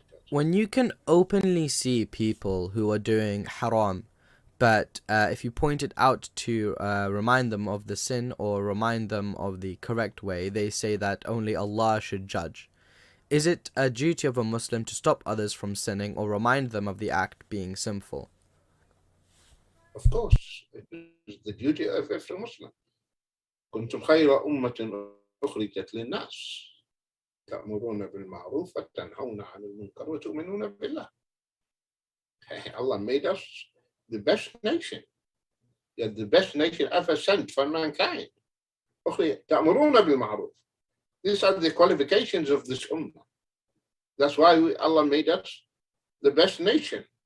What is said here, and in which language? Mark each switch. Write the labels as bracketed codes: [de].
[en] When you can openly see people who are doing haram, but if you point it out to remind them of the sin or remind them of the correct way, they say that only Allah should judge. Is it a duty of a Muslim to stop others from sinning or remind them of the act being sinful? Of course, it is the duty of every Muslim. [ar] كنتم خير أمة أخرجت للناس تأمرون بالمعروف وتنهون عن المنكر وتؤمنون بالله. [en] Allah made us the best nation. You're the best nation ever sent for mankind. [ar] تأمرون بالمعروف. [en] These are the qualifications of this ummah. That's why Allah made us the best nation.